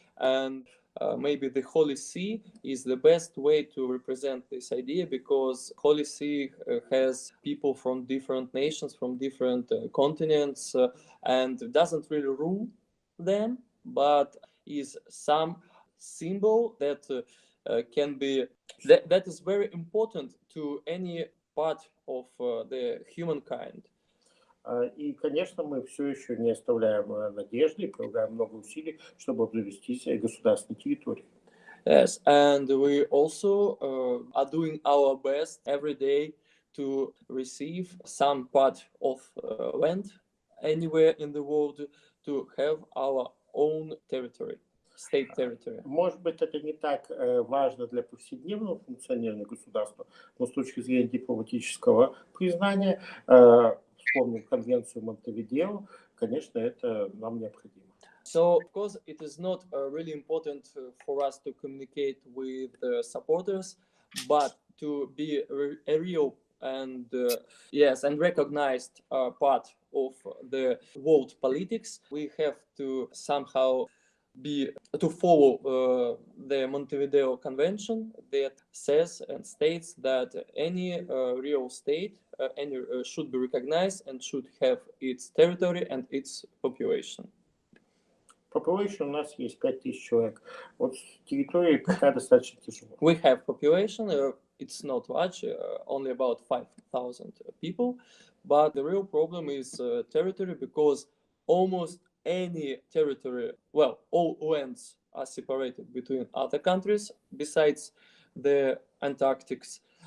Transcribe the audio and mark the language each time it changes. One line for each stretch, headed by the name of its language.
English: And maybe the Holy See is the best way to represent this idea, because Holy See has people from different nations, from different continents, and doesn't really rule them, but is some symbol that can be that is very important to any part of the humankind.
Russian: И, конечно, мы все еще не оставляем надежды и прилагаем много усилий, чтобы обзавестись государственной территорией.
English: Yes, and we also are doing our best every day to receive some part of land anywhere in the world, to have our own territory, state territory.
Russian: Может быть, это не так важно для повседневного функционирования государства, но с точки зрения дипломатического признания, вспомним конвенцию Монтевидео, конечно, это нам необходимо.
English: So, of course, it is not really important for us to communicate with supporters, but to be a real and yes, and recognized part of the world politics. We have to somehow follow the Montevideo Convention that says and states that any real state should be recognized and should have its territory and its population.
Russian: Population у нас есть 5000 человек. Вот территория пока достаточно тяжело.
English: We have population. It's not large, only about 5,000 people. But the real problem is territory, because almost any territory, well, all lands are separated between other countries besides the Antarctics.